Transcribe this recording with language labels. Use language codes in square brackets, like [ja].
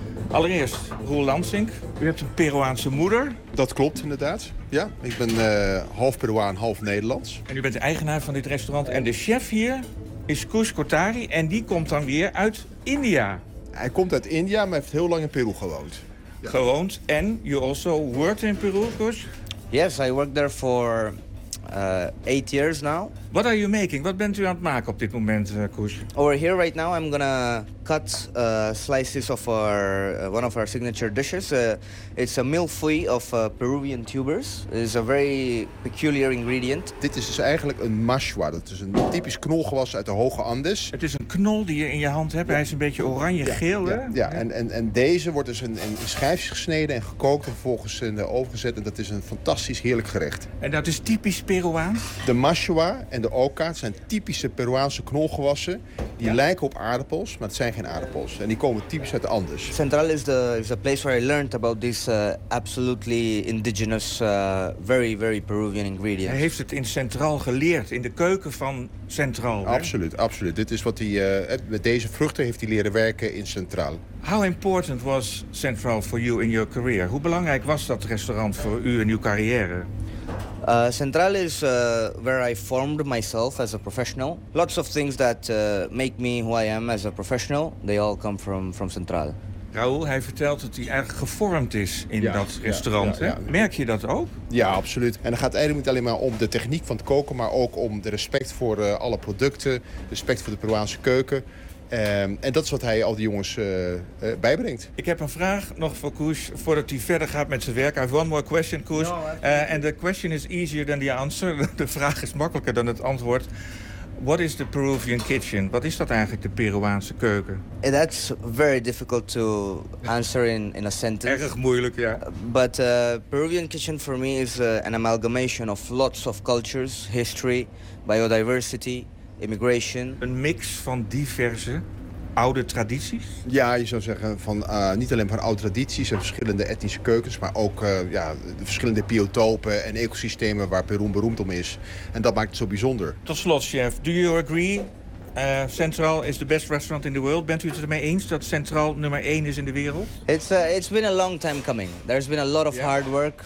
[nl] Allereerst Roel Lansink, u hebt een Peruaanse moeder. Dat klopt inderdaad, ja. Ik ben half Peruaan, half Nederlands. En u bent de eigenaar van dit restaurant en de chef hier is Koos Kothari en die komt dan weer uit India. Hij komt uit India, maar heeft heel lang in Peru gewoond. Ja. Gewoond en [en] you also worked in Peru, Koos? Yes, I worked there for 8 years now. What are you making? [nl] What bent u aan het maken op dit moment, Koos? [en] Over here right now I'm gonna cut slices of one of our signature dishes. It's a milfui of Peruvian tubers. It's a very peculiar ingredient. [nl] Dit is dus eigenlijk een mashua. Dat is een typisch knolgewas uit de hoge Andes. Het is een knol die je in je hand hebt. Ja. Hij is een beetje oranje-geel. Ja, en deze wordt dus in schijfjes gesneden en gekookt en vervolgens in de oven gezet. En dat is een fantastisch heerlijk gerecht. En dat is typisch Peruaan? De mashua en de oca zijn typische Peruaanse knolgewassen. Die lijken op aardappels, maar het zijn geen aardappels. En die komen typisch uit Andes. [en] Central is the place where I learned about this absolutely indigenous, very, very Peruvian ingredient. [nl] Hij heeft het in Central geleerd, in de keuken van Central. Absoluut, absoluut. Dit is wat hij met deze vruchten heeft hij leren werken in Central. [en] How important was Central for you in your career? [nl] Hoe belangrijk was dat restaurant voor u in uw carrière? [en] Central is where I formed myself as a professional. Lots of things that make me who I am as a professional, they all come from Central. [nl] Raoul, hij vertelt dat hij erg gevormd is in dat restaurant. Ja, ja. Merk je dat ook? Ja, absoluut. En dan gaat het eigenlijk niet alleen maar om de techniek van het koken, maar ook om de respect voor alle producten, respect voor de Peruaanse keuken. En dat is wat hij al die jongens bijbrengt. Ik heb een vraag nog voor Koos, voordat hij verder gaat met zijn werk. [en] I have one more question, Koos. And the question is easier than the answer. [nl] De vraag is makkelijker dan het antwoord. [en] What is the Peruvian kitchen? [nl] Wat is dat eigenlijk, de Peruaanse keuken? [en] That's very difficult to answer in a sentence. [nl] Erg moeilijk, ja. [en] But Peruvian kitchen for me is an amalgamation of lots of cultures, history, biodiversity, immigration. [nl] Een mix van diverse oude tradities? Ja, je zou zeggen van niet alleen van oude tradities en verschillende etnische keukens, maar ook de verschillende biotopen en ecosystemen waar Peru beroemd om is. En dat maakt het zo bijzonder. Tot slot, [en] chef, do you agree Central is the best restaurant in the world? [nl] Bent u het ermee eens dat Central nummer 1 is in de wereld? [en] It's been a long time coming. There's been a lot of hard work.